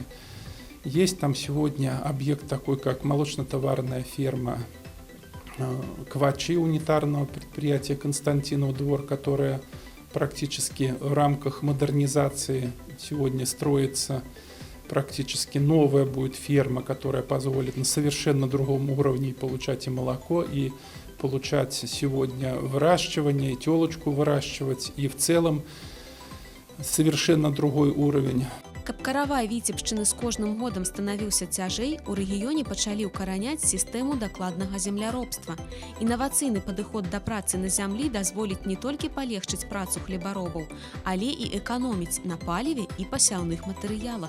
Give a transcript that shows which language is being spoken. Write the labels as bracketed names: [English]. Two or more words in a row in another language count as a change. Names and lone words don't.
[Russian] Есть там сегодня объект такой, как молочно-товарная ферма Квачи унитарного предприятия Константинов двор, которое практически в рамках модернизации сегодня строится. Практически новая будет ферма, которая позволит на совершенно другом уровне получать и молоко, и получать сегодня выращивание, и телочку выращивать, и в целом совершенно другой уровень. [Belarusian] Каб каравай Віцебшчыны з кожным годам станавіўся цяжэй, у рэгіёне пачалі ўкараняць сістэму дакладнага земляробства. Інавацыйны падыход да працы на зямлі дазволіць не толькі палегчыць працу хлебаробаў, але і эканоміць на паліве і пасяўных матэрыялах.